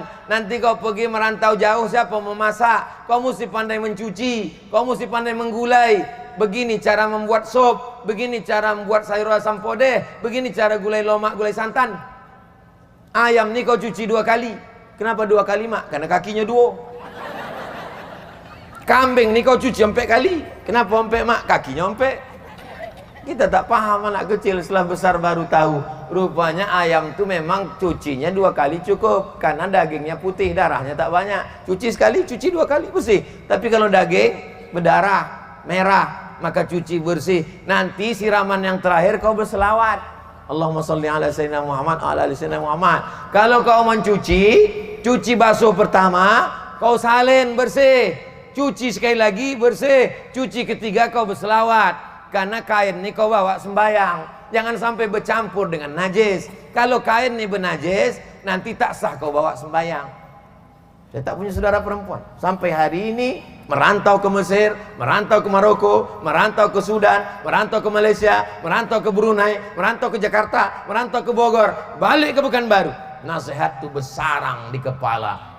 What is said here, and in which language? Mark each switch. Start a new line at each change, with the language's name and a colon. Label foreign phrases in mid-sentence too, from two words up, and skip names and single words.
Malay: Nanti kau pergi merantau jauh, siapa memasak? Kau mesti pandai mencuci, kau mesti pandai menggulai. Begini cara membuat sop, begini cara membuat sayur asam podeh, begini cara gulai lomak, gulai santan. Ayam ni kau cuci 2 kali. Kenapa 2 kali mak? Karena kakinya 2. Kambing nih kau cuci sampai kali. Kenapa sampai mak? Kakinya sampai. Kita tak paham, anak kecil setelah besar baru tahu. Rupanya ayam tuh memang cucinya 2 kali cukup. Karena dagingnya putih, darahnya tak banyak. Cuci sekali, cuci 2 kali bersih. Tapi kalau daging berdarah, merah, maka cuci bersih. Nanti siraman yang terakhir kau berselawat.
Arabic: اللهم صل على سيدنا محمد على آل سيدنا محمد.
Malay: Kalau kau mencuci, cuci basuh pertama, kau salin bersih. Cuci sekali lagi bersih. Cuci ketiga kau berselawat. Karena kain ini kau bawa sembayang. Jangan sampai bercampur dengan najis. Kalau kain ini bernajis, nanti tak sah kau bawa sembayang. Saya tak punya saudara perempuan. Sampai hari ini merantau ke Mesir, merantau ke Maroko, merantau ke Sudan, merantau ke Malaysia, merantau ke Brunei, merantau ke Jakarta, merantau ke Bogor, balik ke Pekanbaru. Nasihat tuh bersarang di kepala.